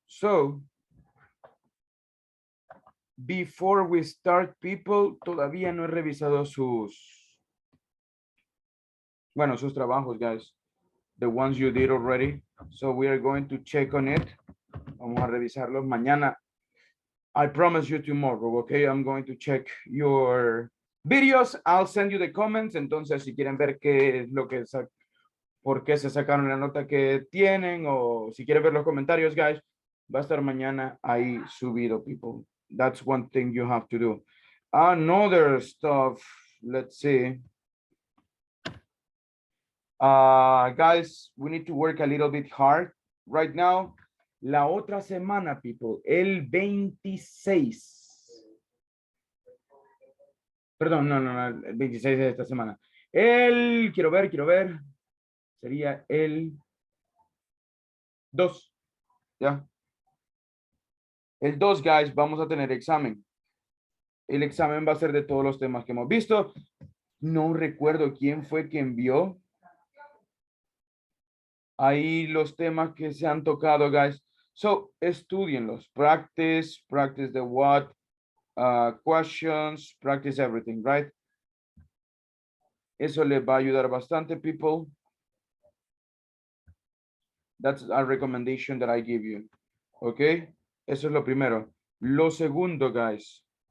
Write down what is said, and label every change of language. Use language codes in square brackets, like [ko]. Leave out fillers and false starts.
[en] So, before we start, people, [es] todavía no he revisado bueno, sus trabajos, guys. [en] The ones you did already. So we are going to check on it. [es] Vamos a revisarlos mañana. [en] I promise you tomorrow, okay? I'm going to check your videos. I'll send you the comments. [es] Entonces, si quieren ver qué es lo que por qué se sacaron la nota que tienen o si quieren ver los comentarios, guys, va a estar mañana ahí subido, people. [en] That's one thing you have to do. Another stuff, let's see. Guys, we need to work a little bit hard right now. [es] La otra semana, people, el 26. Perdón, no, el 26 de esta semana. Quiero ver, sería el 2, ¿ya? El 2, guys, vamos a tener examen. El examen va a ser de todos los temas que hemos visto. No recuerdo quién fue que envió ahí los temas que se han tocado, guys. So, estudienlos. [en] Practice the what, questions, practice everything, right? [es] Eso les va a ayudar bastante, people. [en] That's a recommendation that I give you. Okay? [es] Eso es lo primero. Lo segundo, guys.